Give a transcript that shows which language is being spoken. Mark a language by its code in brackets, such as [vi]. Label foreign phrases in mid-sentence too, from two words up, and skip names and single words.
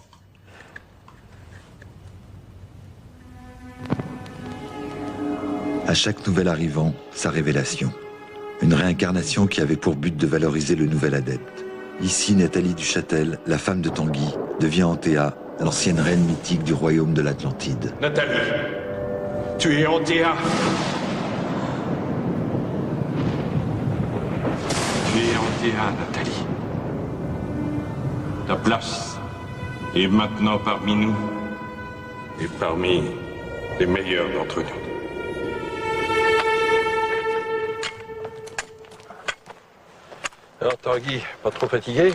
[fr] À chaque nouvel arrivant, sa révélation. Une réincarnation qui avait pour but de valoriser le nouvel adepte. Ici, Nathalie du Châtel, la femme de Tanguy, devient Antea, l'ancienne reine mythique du royaume de l'Atlantide. Nathalie, tu es Antea. Tu es Antea, Nathalie. Ta place est maintenant parmi nous et parmi les meilleurs d'entre nous. Alors Tanguy, pas trop fatigué?